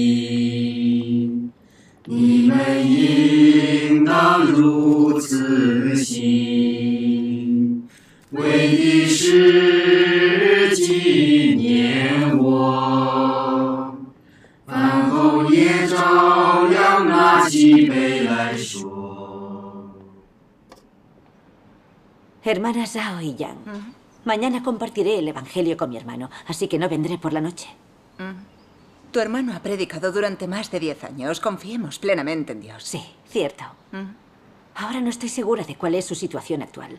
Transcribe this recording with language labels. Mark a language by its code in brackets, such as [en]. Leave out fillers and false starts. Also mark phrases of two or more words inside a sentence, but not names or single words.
[zh] 你们应当如此行，为的是纪念我。饭后也照样拿起杯来说。 [es] Hermana Zhao y Yang, mañana compartiré el Evangelio con mi hermano, así que no vendré por la noche. Tu hermano ha predicado durante más de 10 años. Confiemos plenamente en Dios. Sí, cierto. Ahora no estoy segura de cuál es su situación actual.